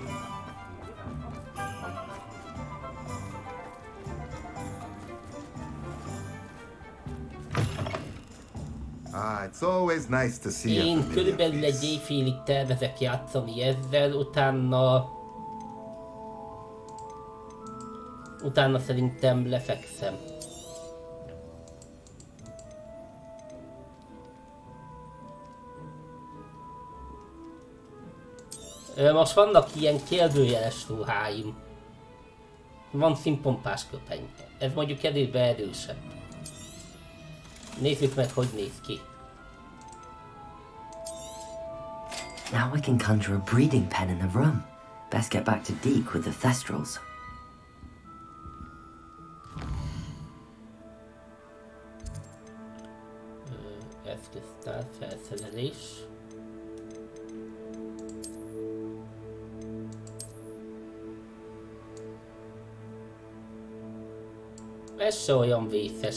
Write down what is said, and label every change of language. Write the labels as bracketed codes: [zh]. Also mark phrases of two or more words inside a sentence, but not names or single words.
[en] It's always nice to see you. [hu] Én körülbelül egy éjfélig tervezek játszani ezzel, utána szerintem lefekszem. Most vannak ilyen kérdőjeles ruháim. Van színpompás köpeny. Ez mondjuk előbb erősebb. Nézzük meg, hogy néz ki. [en] Now I can conjure a breeding pen in the room. Best get back to Deke with the thestrals. [hu] Eszköztár, felszerelés. Ez se olyan vészes.